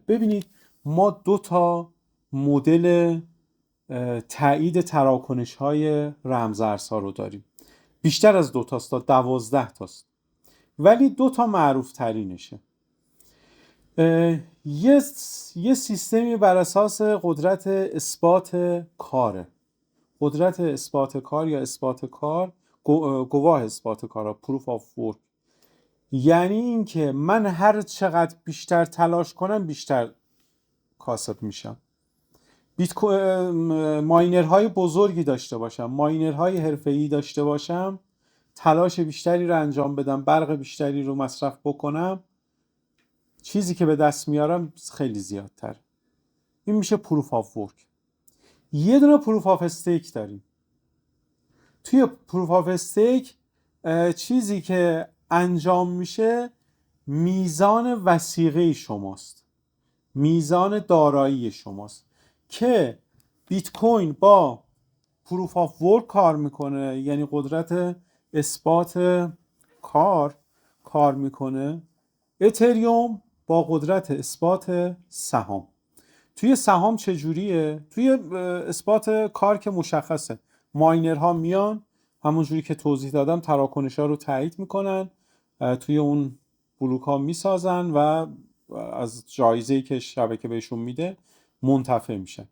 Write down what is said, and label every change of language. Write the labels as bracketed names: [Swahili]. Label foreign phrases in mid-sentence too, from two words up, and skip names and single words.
[Persian] ببینید ما 2 مدل تایید تراکنش های رمزارزها رو داریم، بیشتر از 2 تا 12 تاست، ولی 2 معروف ترینشه. یه سیستمی بر اساس قدرت اثبات کاره، قدرت اثبات کار یا اثبات کار، گواه اثبات کار، [English] proof of work. [Persian] یعنی این که من هر چقدر بیشتر تلاش کنم بیشتر کاسب میشم. ماینرهای بزرگی داشته باشم، ماینرهای حرفه‌ای داشته باشم، تلاش بیشتری رو انجام بدم، برق بیشتری رو مصرف بکنم، چیزی که به دست میارم خیلی زیادتر. این میشه [English] proof of work. [Persian] یه دونه [English] proof of stake [Persian] داریم. توی [English] proof of stake [Persian] چیزی که انجام میشه میزان وثیقه شماست، میزان دارایی شماست که بیت کوین با [English] proof of work [Persian] کار میکنه، یعنی قدرت اثبات کار میکنه. اتریوم با قدرت اثبات سهام. توی سهام چجوریه؟ توی اثبات کار که مشخصه، ماینرها میان همونجوری که توضیح دادم تراکنش ها رو تایید میکنن، توی اون بلوک ها میسازن و از جایزه‌ای که شبکه بهشون میده منتفع میشن.